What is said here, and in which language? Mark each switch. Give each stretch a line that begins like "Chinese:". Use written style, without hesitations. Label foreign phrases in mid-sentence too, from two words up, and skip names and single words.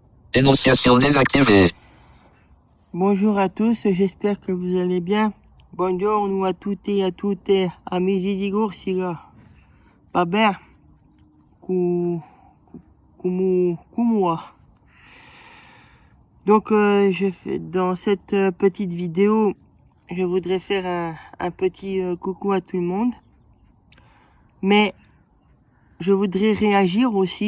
French: Énonciation désactivée. Bonjour à tous, j'espère que vous allez bien.
Italian: Buongiorno a tutti e a tutte, amici di Corsica. Vabbè,
French: moi. Donc, dans cette petite vidéo, je voudrais faire un petit coucou à tout le monde. Mais je voudrais réagir aussi.